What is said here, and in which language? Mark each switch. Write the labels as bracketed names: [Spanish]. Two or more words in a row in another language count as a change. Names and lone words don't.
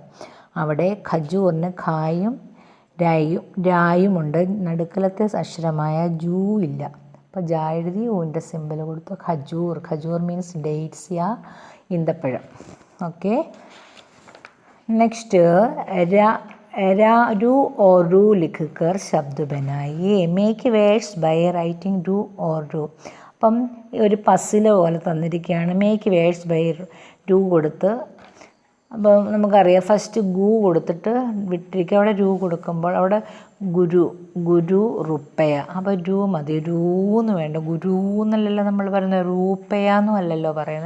[Malayalam] അവിടെ ഖജൂറിന് ഖായും രായുമുണ്ട്. നടുക്കലത്തെ അക്ഷരമായ ജൂ ഇല്ല. അപ്പോൾ ജാ എഴുതി ഊവിൻ്റെ സിമ്പിൾ കൊടുത്തു. ഖജൂർ. ഖജൂർ [English] means dates [Malayalam] യാ ഈന്തപ്പഴം. ഓക്കെ. [Hindi] നെക്സ്റ്റ് रू और रू लिख कर शब्द बनाइए. [English] make words by writing [Hindi] रू और रू. [Malayalam] അപ്പം ഒരു പസിൽ പോലെ തന്നിരിക്കുകയാണ്. [English] make words by [Malayalam] रू കൊടുത്ത്, അപ്പോൾ നമുക്കറിയാം ഫസ്റ്റ് ഗു കൊടുത്തിട്ട് വിട്ടിരിക്കുക. അവിടെ रू കൊടുക്കുമ്പോൾ അവിടെ ഗുരു റുപ്പയ. അപ്പോൾ रू മതി. എന്ന് വേണ്ട. ഗുരു എന്നല്ലല്ലോ നമ്മൾ പറയുന്നത്, റൂപ്പയാന്നും അല്ലല്ലോ പറയുന്നത്.